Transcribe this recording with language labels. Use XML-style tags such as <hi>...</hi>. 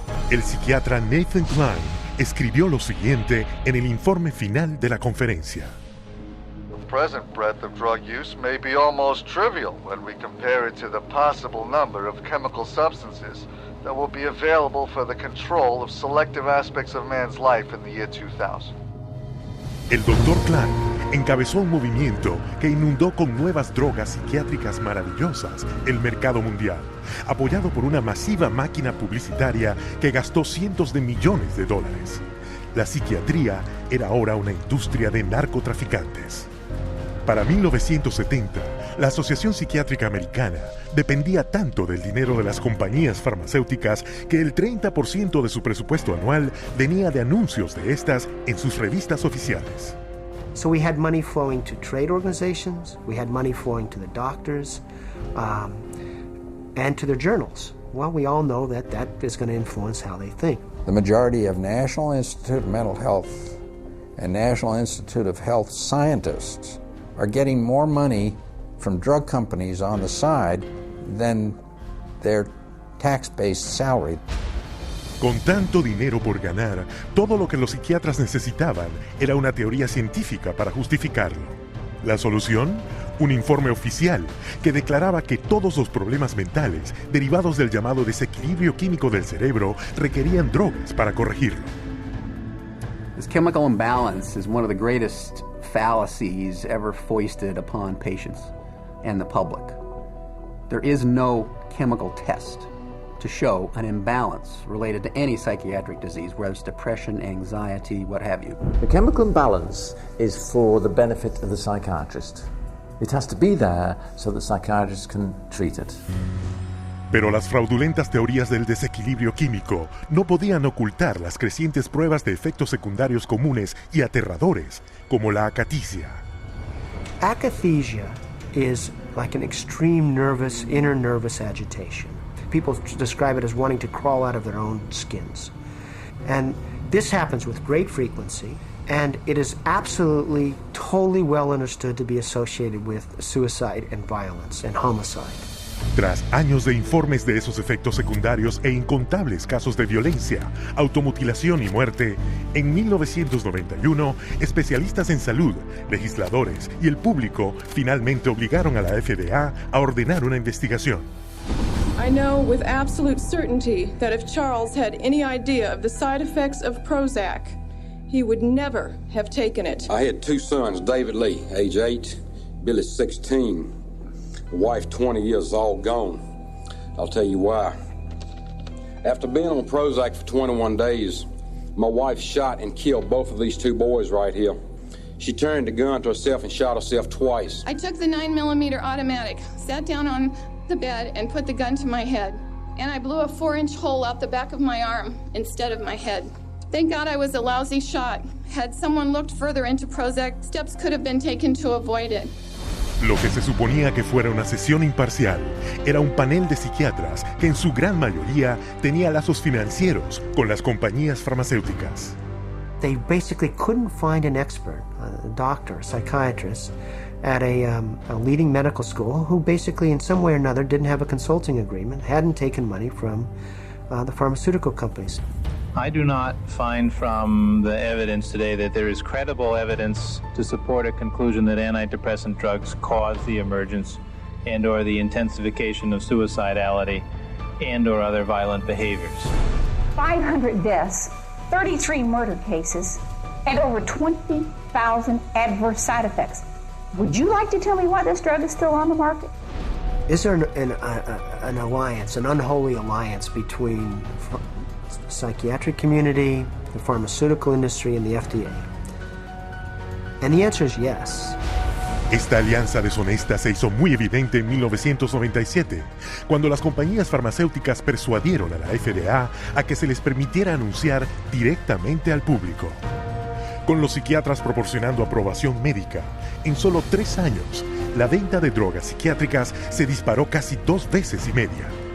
<es>El psiquiatra Nathan Klein escribió lo siguiente en el informe final de la conferencia.</es> <en>The present breadth of drug use may be almost trivial when we compare it to the possible number of chemical substances that will be available for the control of selective aspects of man's life in the year 2000.</en> <es>El Dr. Klein encabezó un movimiento que inundó con nuevas drogas psiquiátricas maravillosas el mercado mundial, apoyado por una masiva máquina publicitaria que gastó cientos de millones de dólares. La psiquiatría era ahora una industria de narcotraficantes. Para 1970, la Asociación Psiquiátrica Americana dependía tanto del dinero de las compañías farmacéuticas que el 30% de su presupuesto anual venía de anuncios de estas en sus revistas oficiales.</es> <en>So we had money flowing to trade organizations, we had money flowing to the doctors, and to their journals. Well, we all know that that is going to influence how they think. The majority of National Institute of Mental Health and National Institute of Health scientists are getting more money from drug companies on the side than their tax-based salary.</en> <es>Con tanto dinero por ganar, todo lo que los psiquiatras necesitaban era una teoría científica para justificarlo. ¿La solución? Un informe oficial que declaraba que todos los problemas mentales derivados del llamado desequilibrio químico del cerebro requerían drogas para corregirlo.</es> <en>This chemical imbalance is one of the greatest fallacies ever foisted upon patients and the public. There is no chemical test to show an imbalance related to any psychiatric disease, whether it's depression, anxiety, what have you. The chemical imbalance is for the benefit of the psychiatrist. It has to be there so that psychiatrists can treat it.</en> <es>Pero las fraudulentas teorías del desequilibrio químico no podían ocultar las crecientes pruebas de efectos secundarios comunes y aterradores, como la acaticia.</es> <en>Akathisia is like an extreme inner nervous agitation. People describe it as wanting to crawl out of their own skins. And this happens with great frequency, and it is absolutely, totally well understood to be associated with suicide and violence and homicide.</en> <es>Tras años de informes de esos efectos secundarios e incontables casos de violencia, automutilación y muerte, en 1991, especialistas en salud, legisladores y el público finalmente obligaron a la FDA a ordenar una investigación.</es> <en>I know with absolute certainty that if Charles had any idea of the side effects of Prozac, he would never have taken it. I had two sons, David Lee, age 8, Billy 16. Wife 20 years, all gone. I'll tell you why. After being on Prozac for 21 days, my wife shot and killed both of these two boys right here. She turned the gun to herself and shot herself twice. I took the 9mm automatic, sat down on the bed and put the gun to my head. And I blew a 4-inch hole out the back of my arm instead of my head. Thank God I was a lousy shot. Had someone looked further into Prozac, steps could have been taken to avoid it.</en> <es>Lo que se suponía que fuera una sesión imparcial era un panel de psiquiatras que en su gran mayoría tenía lazos financieros con las compañías farmacéuticas.</es> <en>They basically couldn't find an expert, a doctor, a psychiatrist, at a leading medical school who basically in some way or another didn't have a consulting agreement, hadn't taken money from the pharmaceutical companies. I do not find from the evidence today that there is credible evidence to support a conclusion that antidepressant drugs cause the emergence and or the intensification of suicidality and or other violent behaviors. 500 deaths, 33 murder cases, and over 20,000 adverse side effects. Would you like to tell me why this drug is still on the market? Is there an alliance, an unholy alliance between psychiatric community, the pharmaceutical industry, and the FDA? And the answer is yes.</en> <es>Esta alianza deshonesta se hizo muy evidente en 1997, cuando las compañías farmacéuticas persuadieron a la FDA a que se les permitiera anunciar directamente al público. Con los psiquiatras proporcionando aprobación médica, en solo 3 años, la venta de drogas psiquiátricas se disparó casi 2 veces y media.</es>